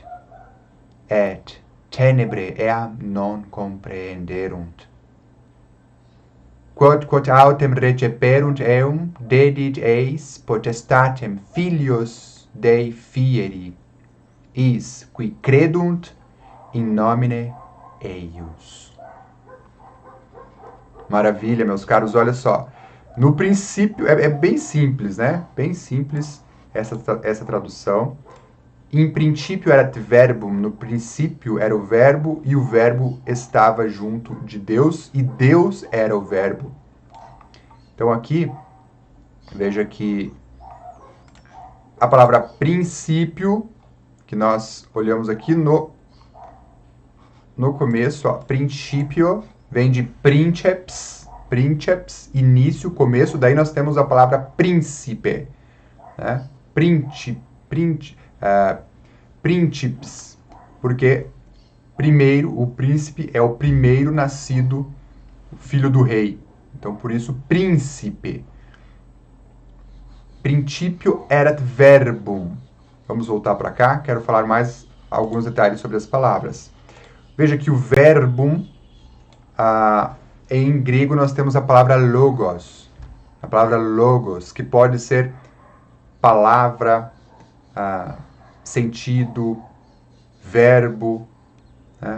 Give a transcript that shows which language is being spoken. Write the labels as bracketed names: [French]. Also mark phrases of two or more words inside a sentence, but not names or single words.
[Latin] Et tenebre eam non comprehenderunt. Quod autem receperunt eum, dedit eis potestatem filios Dei fieri, is qui credunt in nomine eius. [Portuguese] Maravilha, meus caros, olha só. No princípio, é bem simples, né? Bem simples essa tradução. Em princípio [Latin] erat verbum, [Portuguese] no princípio era o verbo, e o verbo estava junto de Deus, e Deus era o verbo. Então aqui, veja que a palavra princípio, que nós olhamos aqui no começo, ó, principio, vem de princeps, início, começo, daí nós temos a palavra príncipe, né? Príncipes, porque primeiro, o príncipe é o primeiro nascido, o filho do rei. Então, por isso, príncipe. [Latin] Principio erat verbum. [Portuguese] Vamos voltar para cá, quero falar mais alguns detalhes sobre as palavras. Veja que o verbum, em grego nós temos a palavra logos. A palavra logos, que pode ser palavra, sentido, verbo, né?